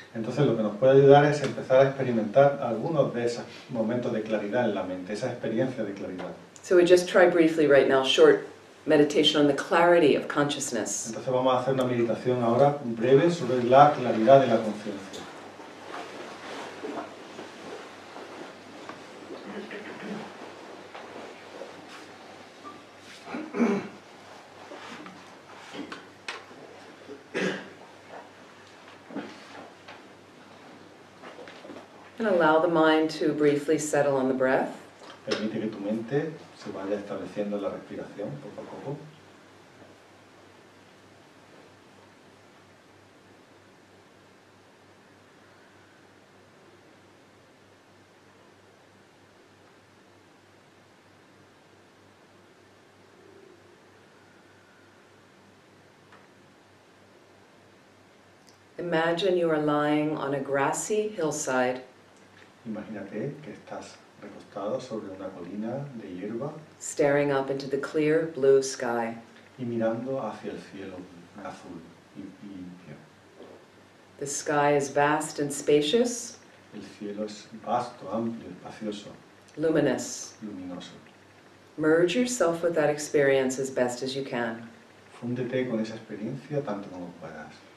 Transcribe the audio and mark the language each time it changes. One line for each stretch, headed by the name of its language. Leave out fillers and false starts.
Spanish: Entonces lo que nos puede ayudar es empezar a experimentar algunos de esos momentos de claridad en la mente, esa experiencia de claridad.
English: So we just try briefly right now, short meditation on the clarity of consciousness.
Spanish: Entonces vamos a hacer una meditación ahora breve sobre la claridad de la conciencia.
English: And allow the mind to briefly settle on the breath.
Spanish: Permite que tu mente se vaya estableciendo en la respiración poco a poco.
English: Imagine you are lying on a grassy hillside,
Spanish: Imagínate que estás recostado sobre una colina de hierba
English: staring up into the clear blue sky.
Spanish: y mirando hacia el cielo azul y limpio.
English: The sky is vast and spacious,
Spanish: El cielo es vasto, amplio, espacioso,
English: luminous.
Spanish: luminoso.
English: Merge yourself with that experience as best as you can.
Spanish: Fúndete con esa experiencia tanto como puedas.